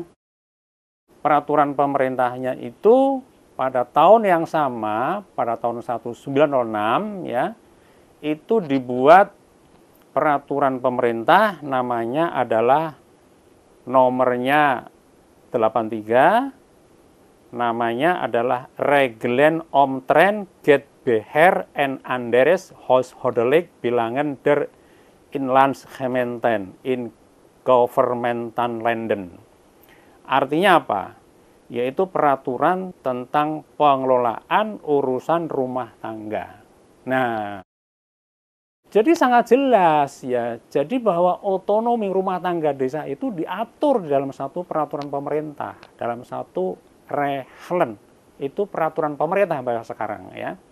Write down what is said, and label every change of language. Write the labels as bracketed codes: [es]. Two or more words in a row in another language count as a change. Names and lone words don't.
[id] Peraturan pemerintahnya itu pada tahun yang sama, pada tahun 1906 ya, itu dibuat peraturan pemerintah namanya adalah nomornya 83, namanya adalah Regelen Omtrent Get Beheer en Anderes Huishoudelijk Bilangen der Inlandsgemeenten in Governmentan Landen. Artinya apa? Yaitu peraturan tentang pengelolaan urusan rumah tangga. Nah, jadi sangat jelas ya, jadi bahwa otonomi rumah tangga desa itu diatur di dalam satu peraturan pemerintah, dalam satu regelen, itu peraturan pemerintah bahasa sekarang ya.